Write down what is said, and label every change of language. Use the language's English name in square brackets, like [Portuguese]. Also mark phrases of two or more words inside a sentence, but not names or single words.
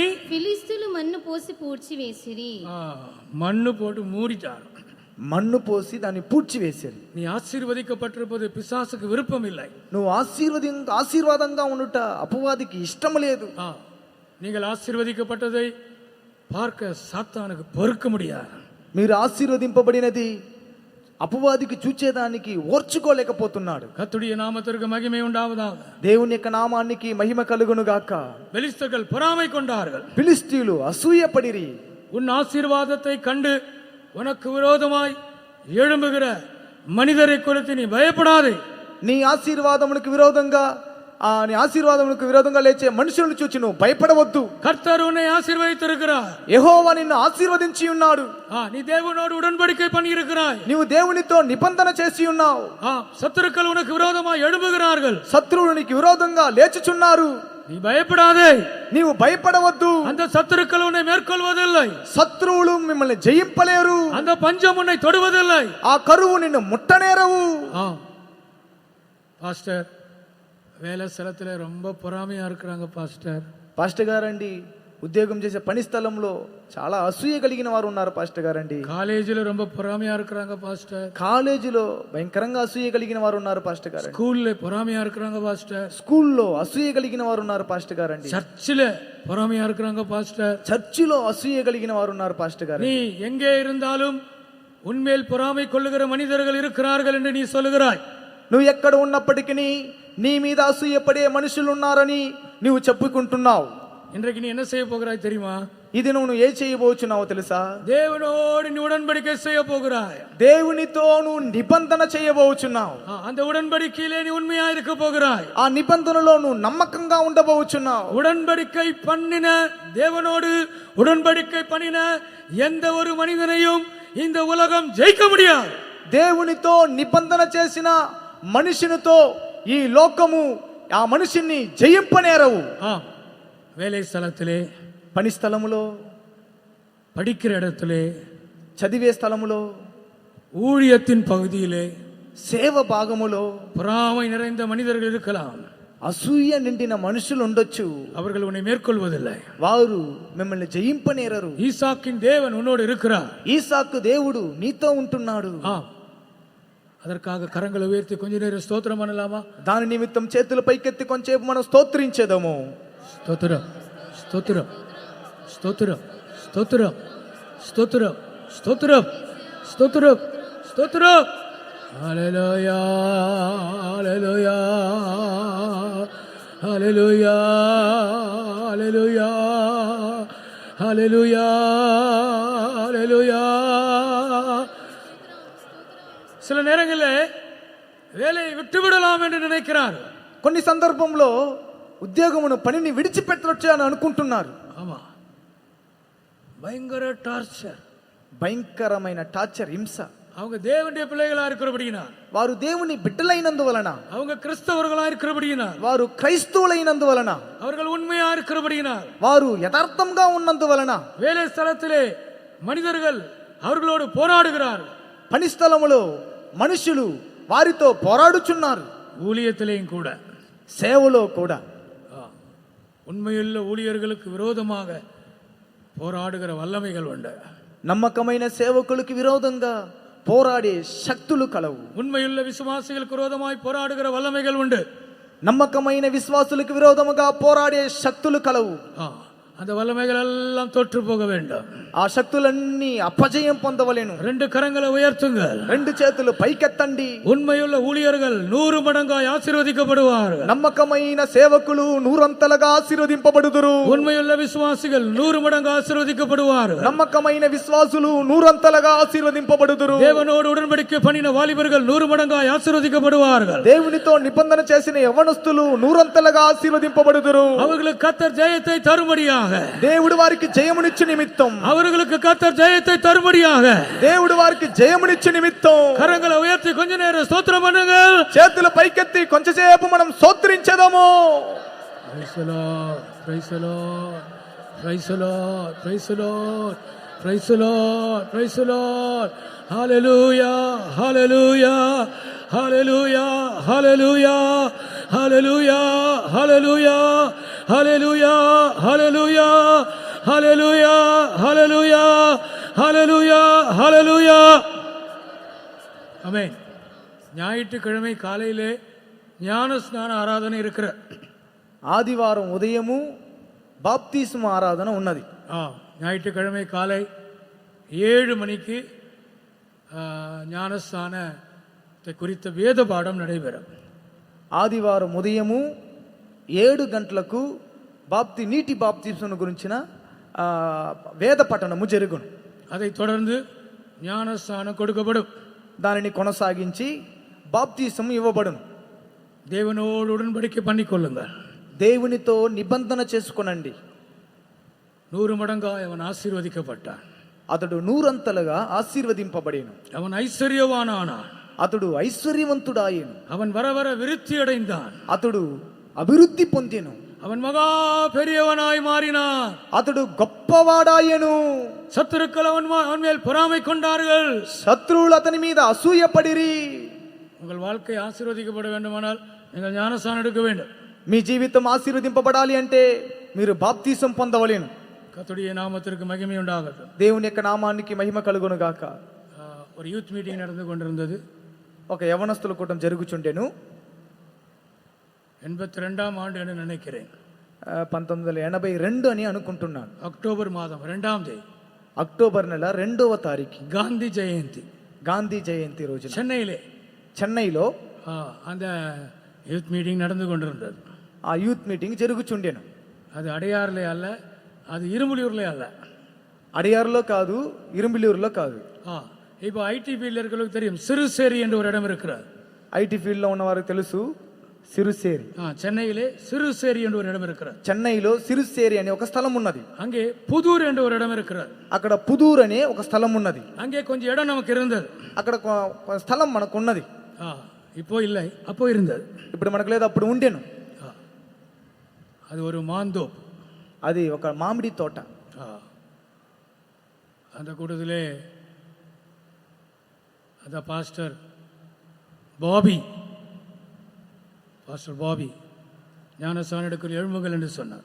[Telugu] ఫిలిస్తీయులు మన్ను పోసి పూడ్చివేసిరి. [Tamil] மண்ணு போட்டு மூடிச்சாரு. [Telugu] మన్ను పోసి దాన్ని పూడ్చివేశారు. [Tamil] நீ ஆசீர்வதிக்கப்பட்டிருப்பது பிசாசுக்கு விருப்பம் இல்லை. [Telugu] నువ్వు ఆశీర్వాదంగా ఉండుట అపవాదికి ఇష్టం లేదు. [Tamil] நீங்கள் ஆசீர்வதிக்கப்பட்டதை பார்க்க சாத்தானுக்கு பொறுக்க முடியாது. [Telugu] మీరు ఆశీర్వదింపబడినది అపవాదికి చూచేదానికి ఓర్చుకోలేకపోతున్నాడు. [Tamil] கர்த்தருடைய நாமத்திற்கு மகிமை உண்டாவதாக. [Telugu] దేవుని యొక్క నామానికి మహిమ కలుగును గాక. [Tamil] பெலிஸ்தர்கள் பொறாமை கொண்டார்கள். [Telugu] ఫిలిస్తీయులు అసూయపడిరి. [Tamil] உன் ஆசீர்வாதத்தை கண்டு உனக்கு விரோதமாய் எழும்புகிற மனிதரை குறித்து நீ பயப்படாதே. [Telugu] నీ ఆశీర్వాదమునకు విరోధంగా లేచే మనుషులను చూచి నువ్వు భయపడవద్దు. [Tamil] కర్తర్ உன்னை ஆசீர்வதித்திருக்கிறார். [Telugu] యెహోవా నిన్ను ఆశీర్వదించి ఉన్నాడు. [Tamil] நீ தேவனோடு உடன்படிக்கை பண்ணி இருக்கிறாய். [Telugu] నీవు దేవునితో నిబంధన చేసి ఉన్నావు. [Tamil] சத்துருக்கள் உனக்கு விரோதமாய் எழும்புகிறார்கள். [Telugu] శత్రువులు నీకు విరోధంగా లేచుచున్నారు. [Tamil] நீ பயப்படாதே. [Telugu] నీవు భయపడవద్దు. [Tamil] அந்த சத்துருக்கள் உன்னை மேற்கொள்வதில்லை. [Telugu] శత్రువులు మిమ్మల్ని జయింపలేరు. [Tamil] அந்த பஞ்சம் உன்னை தொடுவதில்லை. [Telugu] ఆ కరువు నిన్ను ముట్టనేరవు. [Tamil] பாஸ்டர், வேலை స్థలத்திலே ரொம்ப பொறாமையா இருக்கிறாங்க [Telugu] పాస్టర్ గారండి, ఉద్యోగం చేసే పని స్థలంలో చాలా అసూయ కలిగిన వారు ఉన్నారు పాస్టర్ గారండి. [Tamil] కాలేజీలో ரொம்ப பொறாமையா இருக்கிறாங்க பாஸ்டர். [Telugu] కాలేజీలో భయంకరంగా అసూయ కలిగిన వారు ఉన్నారు పాస్టర్ గారు. [Tamil] స్కూల్లో பொறாமையா இருக்கிறாங்க பாஸ்டர். [Telugu] స్కూల్లో అసూయ కలిగిన వారు ఉన్నారు పాస్టర్ గారండి. [Tamil] చర్చిలో பொறாமையா இருக்கிறாங்க பாஸ்டர். [Telugu] చర్చిలో అసూయ కలిగిన వారు ఉన్నారు పాస్టర్ గారు. [Tamil] நீ எங்கே இருந்தாலும் உன்மேல் பொறாமை கொள்ளுகிற மனிதர்கள் இருக்கிறார்கள் என்று நீ சொல்லுகிறாய். [Telugu] నువ్వు ఎక్కడ ఉన్నప్పటికీ నీ మీద అసూయపడే మనుషులు ఉన్నారని నువ్వు చెప్పుకుంటున్నావు. [Tamil] இன்றைக்கு நீ என்ன செய்ய போகிறாய் தெரியுமா? [Telugu] ఇది నువ్వు ఏ చేయబోచున్నావో తెలుసా? [Tamil] దేవునోடு நீ உடன்படிக்கை செய்ய போகிறாய். [Telugu] దేవునితో నువ్వు నిబంధన చేయబోచున్నావు. [Tamil] அந்த உடன்படிக்கையிலே நீ உண்மையா இருக்க போகிறாய். [Telugu] ఆ నిబంధనలో నువ్వు నమ్మకంగా ఉండబోచున్నావు. [Tamil] உடன்படிக்கை பண்ணின தேவனோடு உடன்படிக்கை பண்ணின எந்த ஒரு மனிதனையும் இந்த உலகம் ஜெயிக்க முடியாது. [Telugu] దేవునితో నిబంధన చేసిన మనిషినితో ఈ లోకము ఆ మనిషిని జయింపనేరవు. [Tamil] வேலை ஸ்தலத்திலே, [Telugu] పని స్థలములో, [Tamil] படிக்கிற இடத்திலே, [Telugu] చదివే స్థలములో, [Tamil] ஊழியத்தின் பகுதியிலே, [Telugu] సేవ భాగములో [Tamil] பொறாமை நிறைந்த மனிதர்கள் இருக்கலாம். [Telugu] అసూయ నిండిన మనుషులు ఉండొచ్చు. [Tamil] அவர்கள் உன்னை மேற்கொள்வதில்லை. [Telugu] వారు మిమ్మల్ని జయింపనేరరు. [Tamil] ஈசாக்கின் தேவன் உன்னோடு இருக்கிறார். [Telugu] ఈసాకు దేవుడు నీతో ఉంటున్నాడు. [Tamil] அதற்காக கரங்களை உயர்த்தி கொஞ்ச நேரம் ஸ்தோத்திரம் பண்ணலாமா? [Telugu] దాని నిమిత్తం చేతులు పైకెత్తి కొంచెంసేపు మనం స్తోత్రించేదము. స్తోత్రం, స్తోత్రం, స్తోత్రం, స్తోత్రం, స్తోత్రం, స్తోత్రం, స్తోత్రం, స్తోత్రం. హల్లెలూయా, హల్లెలూయా, హల్లెలూయా, హల్లెలూయా, హల్లెలూయా, హల్లెలూయా. [Tamil] சில நேரங்களில் வேலையை விட்டுவிடலாம் என்று நினைக்கிறார். [Telugu] కొన్ని సందర్భంలో ఉద్యోగమును పనిని విడిచిపెట్టవచ్చు అని అనుకుంటున్నారు. [Tamil] ஆமா, பயங்கர டார்ச்சர், [Telugu] భయంకరమైన టార్చర్, హింస. [Tamil] அவங்க தேவனுடைய பிள்ளைகளா இருக்கிறபடியினார், [Telugu] వారు దేవుని బిడ్డలైనందువలన, [Tamil] அவங்க கிறிஸ்தவர்களா இருக்கிறபடியினார், [Telugu] వారు క్రైస్తవులైనందువలన, [Tamil] அவர்கள் உண்மையா இருக்கிறபடியினார், [Telugu] వారు యథార్థంగా ఉన్నందువలన, [Tamil] வேலை ஸ்தலத்திலே மனிதர்கள் அவர்களோடு போராடுகிறார், [Telugu] పనిస్థలములో మనుషులు వారితో పోరాడుచున్నారు, [Tamil] ஊழியத்திலேயும் கூட [Telugu] సేవలో కూడా [Tamil] உண்மையுள்ள ஊழியர்களுக்கு விரோதமாக போராடுகிற வல்லமைகள் உண்டு. [Telugu] నమ్మకమైన సేవకులకు విరోధంగా పోరాడే శక్తులు కలవు. [Tamil] உண்மையுள்ள விசுவாசிகளுக்கு விரோதமாய் போராடுகிற வல்லமைகள் உண்டு. [Telugu] నమ్మకమైన విశ్వాసులకు విరోధముగా పోరాడే శక్తులు కలవు. [Tamil] அந்த வல்லமைகள் எல்லாம் தோற்று போக வேண்டும். [Telugu] ఆ శక్తులన్నీ అపజయం పొందవలెను. [Tamil] ரெண்டு கரங்களை உயர்த்துங்கள், [Telugu] రెండు చేతులు పైకెత్తండి. [Tamil] உண்மையுள்ள ஊழியர்கள் 100 மடங்காய் ஆசீர்வதிக்கப்படுவார்கள். [Telugu] నమ్మకమైన సేవకులు నూరంతలుగా ఆశీర్వదింపబడుదురు. [Tamil] உண்மையுள்ள விசுவாசிகள் 100 மடங்கு ஆசீர்வதிக்கப்படுவார்கள். [Telugu] నమ్మకమైన విశ్వాసులు నూరంతలుగా ఆశీర్వదింపబడుదురు. [Tamil] தேவனோடு உடன்படிக்கை பண்ணின வாலிபர்கள் 100 மடங்காய் ஆசீர்வதிக்கப்படுவார்கள். [Telugu] దేవునితో నిబంధన చేసిన యవ్వనస్తులు నూరంతలుగా ఆశీర్వదింపబడుదురు. [Tamil] அவர்களுக்கு கர்த்தர் ஜெயத்தை தரும்படியாக, [Telugu] దేవుడు వారికి జయమునిచ్చు నిమిత్తం, [Tamil] அவர்களுக்கு கர்த்தர் ஜெயத்தை தரும்படியாக [Telugu] దేవుడు వారికి జయమునిచ్చు నిమిత్తం [Tamil] கரங்களை உயர்த்தி கொஞ்ச நேரம் ஸ்தோத்திரம் பண்ணுங்க. [Telugu] చేతులు పైకెత్తి కొంచెంసేపు మనం స్తోత్రించెదము. [English] Praise the Lord, praise the Lord, praise the Lord, praise the Lord, praise the Lord, praise the Lord. Hallelujah, hallelujah, hallelujah, hallelujah, hallelujah, hallelujah, hallelujah, hallelujah, hallelujah, hallelujah, hallelujah, hallelujah. [Tamil] ஆமென். ஞாயிற்றுக்கிழமை காலையிலே ஞான ஸ்நான ஆராதனை இருக்கிற, [Telugu] ఆదివారం ఉదయము బాప్తిస్మ ఆరాధన ఉన్నది. [Tamil] ஞாயிற்றுக்கிழமை காலை 7 மணிக்கு ஞானஸ்தானத்தை குறித்த வேத பாடம் நடைபெறும். [Telugu] ఆదివారం ఉదయము 7 గంటలకు నీటి బాప్తిస్మను గురించిన వేద పఠనము జరుగును. [Tamil] அதை தொடர்ந்து ஞானஸ்தானம் கொடுக்கப்படும். [Telugu] దానిని కొనసాగించి బాప్తిస్మ ఇవ్వబడును. [Tamil] தேவனோடு உடன்படிக்கை பண்ணிக்கொள்ளுங்கள், [Telugu] దేవునితో నిబంధన చేసుకొనండి. [Tamil] 100 மடங்காய் அவன் ஆசீர்வதிக்கப்பட்டான். [Telugu] అతడు నూరంతలుగా ఆశీర్వదింపబడేను. [Tamil] அவன் ஐஸ்வர்யவானானான். [Telugu] అతడు ఐశ్వర్యవంతుడాయెను. [Tamil] அவன் வர வர விருத்தி அடைந்தான். [Telugu] అతడు అభివృద్ధి పొందెను. [Tamil] அவன் மகா பெரியவனாய் மாறினான். [Telugu] అతడు గొప్పవాడాయెను. [Tamil] சத்துருக்கள் அவன் மேல் பொறாமை கொண்டார்கள். [Telugu] శత్రువులు అతని మీద అసూయపడిరి. [Tamil] உங்கள் வாழ்க்கை ஆசீர்வதிக்கப்பட வேண்டுமானால் நீங்கள் ஞானஸ்நானம் எடுக்க வேண்டும். [Telugu] మీ జీవితం ఆశీర్వదింపబడాలి అంటే మీరు బాప్తిసం పొందవలెను. [Tamil] கர்த்தருடைய நாமத்திற்கு மகிமை உண்டாகட்டும். [Telugu] దేవుని యొక్క నామానికి మహిమ కలుగును గాక. [Tamil] ஒரு [English] youth meeting [Tamil] நடந்து கொண்டிருந்தது. [Telugu] ఒక యవనస్తుల కూటం జరుగుచుండెను. [Tamil] 82ஆம் ஆண்டு என்று நினைக்கிறேன். [Telugu] 1982 అని అనుకుంటున్నాను. [Tamil] அக்டோபர் மாதம் 2ஆம் தேதி, [Telugu] అక్టోబర్ నెల 2వ తారీఖు [Tamil] காந்தி ஜெயந்தி, [Telugu] గాంధీ జయంతి రోజు చెన్నైలో [Tamil] அந்த [English] youth meeting [Tamil] நடந்து கொண்டிருந்தது. [Telugu] ఆ [English] youth meeting [Telugu] జరుగుచుండెను. [Tamil] அது அடையாறுலே அல்ல, அது இரும்புலியூர்லே அல்ல. [Telugu] అడియారులో కాదు, ఇరుంబిలూరులో కాదు. [Tamil] இப்போ [English] IT field [Tamil] இருக்கிறவங்களுக்கு தெரியும், சிறுசேரி என்று ஒரு இடம் இருக்கிறது. [English] IT field [Telugu] ఉన్న వారికి తెలుసు సిరుసేరి. [Tamil] சென்னையிலே சிறுசேரி என்று ஒரு இடம் இருக்கிறது. [Telugu] చెన్నైలో సిరుసేరి అనే ఒక స్థలం ఉన్నది. [Tamil] அங்கே புதூர் என்று ஒரு இடம் இருக்கிறது. [Telugu] అక్కడ పుదూర్ అనే ఒక స్థలం ఉన్నది. [Tamil] அங்கே கொஞ்சம் இடம் நமக்கு இருந்தது. [Telugu] అక్కడ స్థలం మనకు ఉన్నది. [Tamil] இப்போ இல்லை, அப்போ இருந்தது. [Telugu] ఇప్పుడు మనకు లేదు, అప్పుడు ఉండేను. [Tamil] அது ஒரு மாந்தோப், [Telugu] అది ఒక మామిడి తోట. [Tamil] அந்த கூட்டத்திலே அந்த பாஸ்டர் பாபி ஞானஸ்நானம் எடுக்கிற எழுமுங்கள் என்று சொன்னார்.